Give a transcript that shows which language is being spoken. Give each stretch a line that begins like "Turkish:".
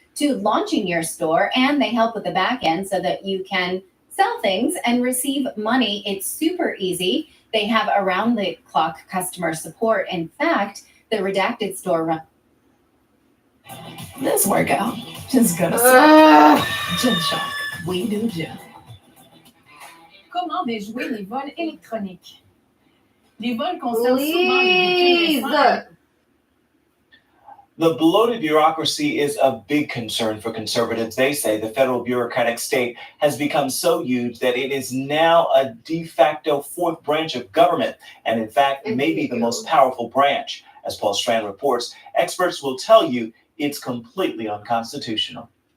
English: to launching your store, and they help with the back end so that you can sell things and receive money. It's super easy. They have around the clock customer support. In fact, the Redacted store This workout is gonna Gym Shark. We do gym.
French: Comment déjouer les vols électroniques? Les vols concernent souvent les véhicules récents.
English: The bloated bureaucracy is a big concern for conservatives. They say the federal bureaucratic state has become so huge that it is now a de facto fourth branch of government, and in fact, maybe the most powerful branch. As Paul Strand reports, experts will tell you it's completely unconstitutional.